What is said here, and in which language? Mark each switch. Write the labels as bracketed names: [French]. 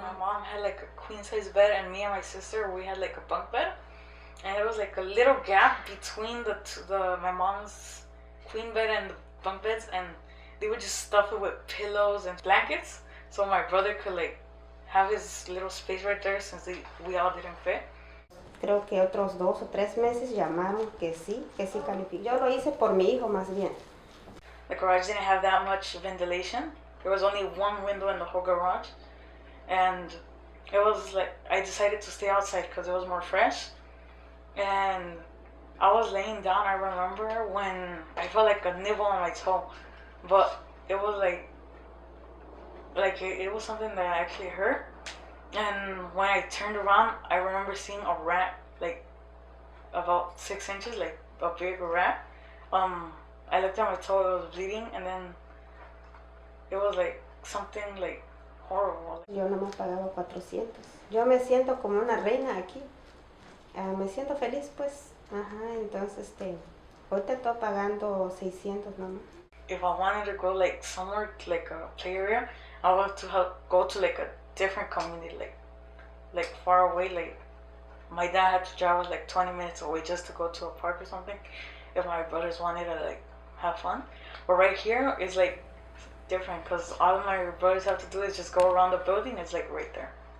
[English] My mom had like a queen size bed, and me and my sister, we had like a bunk bed, and there was like a little gap between the my mom's queen bed and the bunk beds, and they would just stuff it with pillows and blankets, so my brother could like have his little space right there since we all didn't fit. [Spanish] Creo que otros 2 o 3 meses llamaron que sí calificó. Yo lo hice por mi hijo más bien. [English] The garage didn't have that much ventilation. There was only one window in the whole garage, and it was like I decided to stay outside because it was more fresh. And I was laying down. I remember when I felt like a nibble on my toe, but it was like it was something that actually hurt. And when I turned around, I remember seeing a rat, like about 6 inches, like a big rat. I looked at my toe, it was bleeding, and then it was like something like horrible. [Spanish] Yo no me pagaba 400. Yo me siento como una reina aquí. Me siento feliz, pues. Ajá, entonces, ahorita estoy pagando 600 nomás. [English] If I wanted to go like somewhere, like a play area, I would have to go to like a different community, like far away. Like my dad had to drive us like 20 minutes away just to go to a park or something. If my brothers wanted to like have fun, but right here is like different because all my brothers have to do is just go around the building. It's like right there.